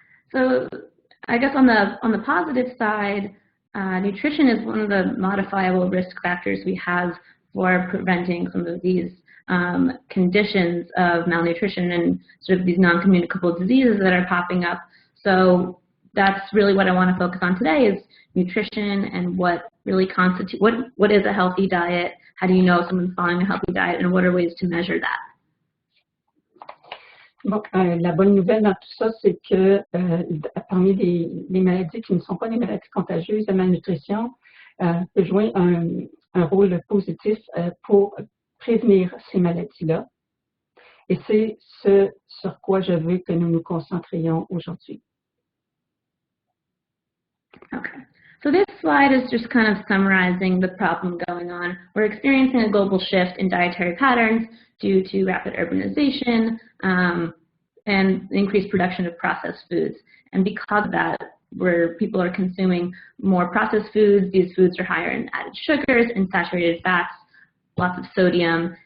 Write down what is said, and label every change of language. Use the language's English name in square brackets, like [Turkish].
[English] So, I guess on the positive side, nutrition is one of the modifiable risk factors we have for preventing some of these conditions of malnutrition and sort of these non-communicable diseases that are popping up. So that's really what I want to focus on today is nutrition and what really constitutes, what is a healthy diet, how do you know if someone's following a healthy diet, and what are ways to measure that? [French] Bon, la bonne nouvelle dans tout ça, c'est que parmi les maladies qui ne sont pas des maladies contagieuses, la malnutrition peut jouer un rôle positif pour prévenir ces maladies-là. Et c'est ce sur quoi je veux que nous nous concentrions aujourd'hui. [English] Okay. So this slide is just kind of summarizing the problem going on. We're experiencing a global shift in dietary patterns due to rapid urbanization and increased production of processed foods. And because of that, where people are consuming more processed foods, these foods are higher in added sugars and saturated fats, lots of sodium.